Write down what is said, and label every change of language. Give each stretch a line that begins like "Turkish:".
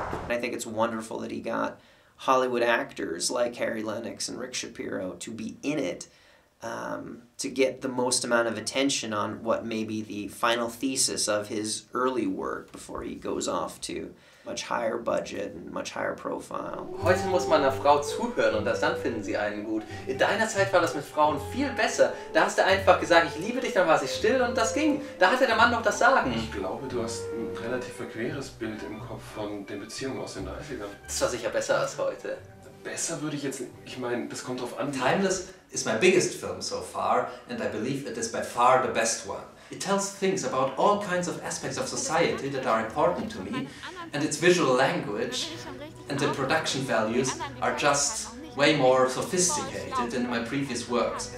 English: I think it's wonderful that he got Hollywood actors like Harry Lennox and Rick Shapiro to be in it, to get the most amount of attention on what may be the final thesis of his early work before he goes off to much higher budget and much higher profile.
German: Heute muss man einer Frau zuhören und erst dann finden sie einen gut. In deiner Zeit war das mit Frauen viel besser. Da hast du einfach gesagt, ich liebe dich, dann war sie still und das ging. Da hatte der Mann noch das Sagen. Ich glaube, du hast ein relativ verqueres Bild im Kopf von den Beziehungen aus den 30ern. Das war sicher besser als heute. Besser würde ich jetzt, ich meine, das kommt drauf an.
English: Timeless is my biggest film so far, and I believe it is by far the best one. It tells things about all kinds of aspects of society that are important to me, and its visual language and the production values are just way more sophisticated than my previous works.